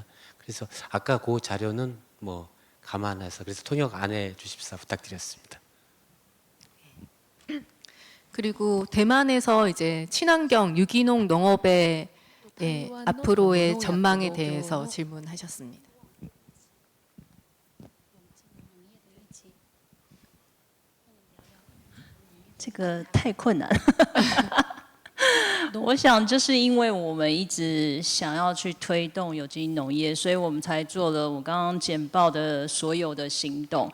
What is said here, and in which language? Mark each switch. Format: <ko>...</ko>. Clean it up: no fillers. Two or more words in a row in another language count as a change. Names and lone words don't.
<ko>그래서 아까 그 자료는 뭐 감안해서 그래서 통역 안 해 주십사 부탁드렸습니다. 그리고 대만에서 이제 친환경 유기농 농업의 앞으로의 전망에 대해서 질문하셨습니다.</ko> <zh>这个太困难了。我想，就是因为我们一直想要去推动有机农业，所以我们才做了我刚刚简报的所有的行动。</zh>